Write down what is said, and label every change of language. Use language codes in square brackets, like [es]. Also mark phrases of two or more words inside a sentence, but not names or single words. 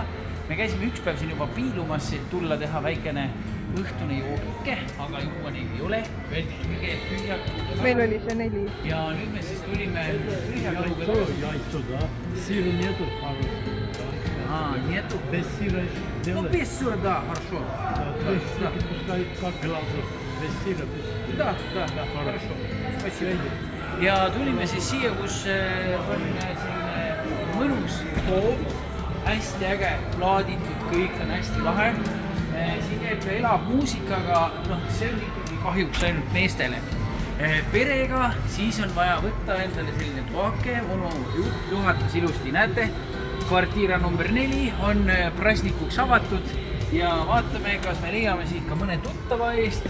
[et] Me käisime üks päev siin juba piilumas, et tulla teha väikene õhtune joogike, aga juba neid ei ole. Meil oli see 4. Ja nüüd me siis tulime tühja kõluga. [ru] Сира нету, Нету? без сира делать. Без сыра, да, хорошо. Пускай как глазу, без сира. Да, хорошо. Спасибо. [et] Ja tulime siis siia, kus on selline mõnus hoov, hästi äge, plaaditud, kõik on hästi lahe. Siin käib elab muusikaga, see on ikkagi kahjuks ainult meestele. Perega siis on vaja võtta endale selline toake, onu juhatas ilusti, näete, kvartiira number 4 on prasnikuks avatud ja vaatame, kas me leiame siit ka mõne tuttava eest.